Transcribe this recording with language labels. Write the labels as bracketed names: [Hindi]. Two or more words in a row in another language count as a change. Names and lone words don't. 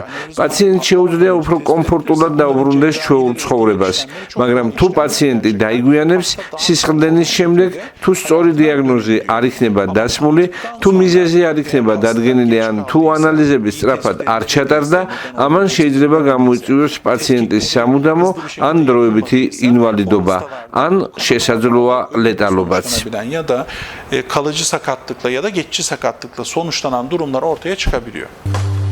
[Georgian] პაციენტს შეუძლია უფრო კომფორტულად დაუბრუნდეს ჩვეულ ცხოვრებას, მაგრამ თუ პაციენტი დაიგვიანებს სისხლდენის შემდეგ, თუ სწორი დიაგნოზი არ იქნება დასმული, თუ მიზეზი არ იქნება დადგენილი, ან თუ ანალიზები სწრაფად არ ჩატარდა, ამან შეიძლება გამოიწვიოს პაციენტის სამუდამო ან დროებითი invalidობა, an შესაძლოა ლეტალობაც. [Turkish] Ya da kalıcı sakatlıkla ya da geçici sakatlıkla sonuçlanan durumlar ortaya çıkabiliyor.